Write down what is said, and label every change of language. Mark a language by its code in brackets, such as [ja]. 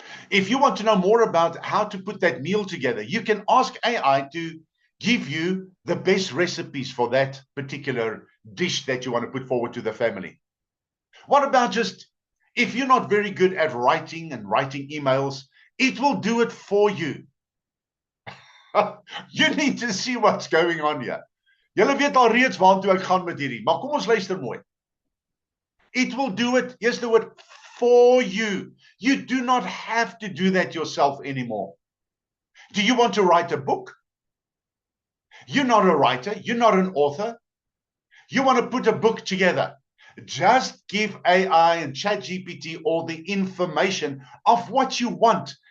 [en] If you want to know more about how to put that meal together, you can ask AI to give you the best recipes for that particular dish that you want to put forward to the family. What about just, if you're not very good at writing emails, it will do it for you. You need to see what's going on here. [af] Julle weet al reeds waartoe ek gaan met hierdie, maar kom ons luister mooi. [en] It will do it, yes, do it for you. You do not have to do that yourself anymore. Do you want to write a book? You're not a writer. You're not an author. You want to put a book together. Just give AI and ChatGPT all the information of what you want.